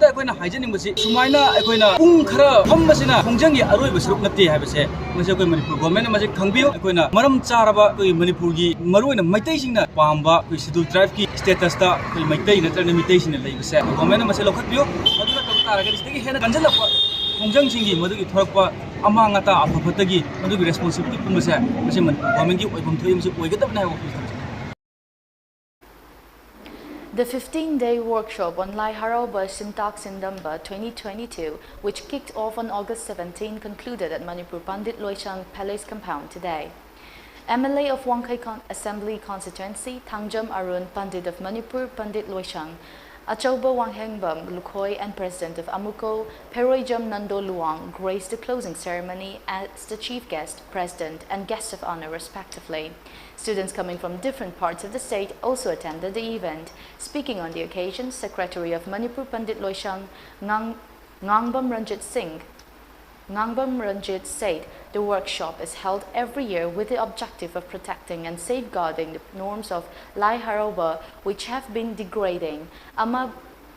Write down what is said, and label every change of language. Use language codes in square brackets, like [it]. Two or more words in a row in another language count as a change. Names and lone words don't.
[mni] akoina haijaning basi sumaina akoina pung khara phammasina khungjangi aroiba saruk natte haibase masi akoi Manipur government masi khangbiyo akoina maram charaba akoi Manipur gi maroina maitai singna pamba akoi [en] Scheduled Tribe [mni] ki status ta akoi maitai natrana mitai singna laibase government masi lokhatbiyo aduna tabtaraga sidagi hena kanjalakwa khungjang singi madugi thorakpa amangata apafatagi madugi responsibility pumase masi government gi oibam thoyimse oigadabna hai office. [en] The 15-day workshop on Lai Haroba Syntax in Damba 2022, which kicked off on August 17, concluded at Manipur Pandit Loichang Palace compound today. MLA of Wangkai Assembly Constituency, Thangjam Arun Pandit of Manipur, Pandit Loichang, Achauba Wanghengbam Lukhoi and President of Amuko, Peroijam Nando Luang, graced the closing ceremony as the chief guest, president and guest of honor respectively. Students coming from different parts of the state also attended the event. Speaking on the occasion, Secretary of Manipur Pandit Loichang Ngangbam Ranjit said the workshop is held every year with the objective of protecting and safeguarding the norms of Lai Haroba, which have been degrading.